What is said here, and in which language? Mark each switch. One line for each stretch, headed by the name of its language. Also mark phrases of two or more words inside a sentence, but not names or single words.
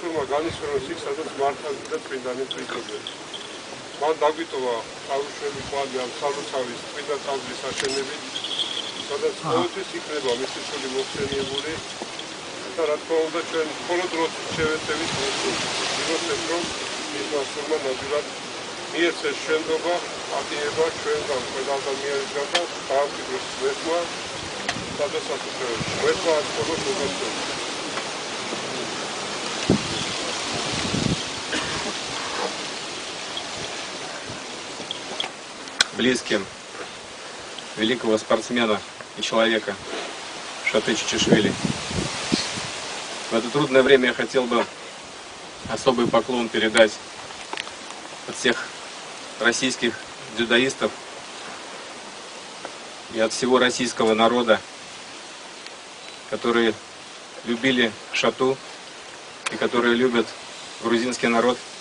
Georgian: განისვროს იქ, სადაც მართალი და წმინდანი წვიდნენ. მან დაგვიტოვა თავისუფლები კვალი ამ სალოცავის წმინდა ტაძრის აშენებით, სადაც ყოველთვის იქნება მისი ცული მოხსენიებული და რა თქმა უნდა ჩვენ მხოლოდ დროს შევეცევით ვიმოწმოთ, რომ მისმა სულმა ნადირად მიეცეს შენდობა, პატიება ჩვენგან ყველა ადამიანისგან და დაამკვიდროს ღმერთმა სადასასწრებში. ღმერთმა ამ ყოველს მოგასწრებს.
Russian: Близким великого спортсмена и человека Шоты Чичишвили. В это трудное время я хотел бы особый поклон передать от всех российских дзюдоистов и от всего российского народа, которые любили Шоту и которые любят грузинский народ.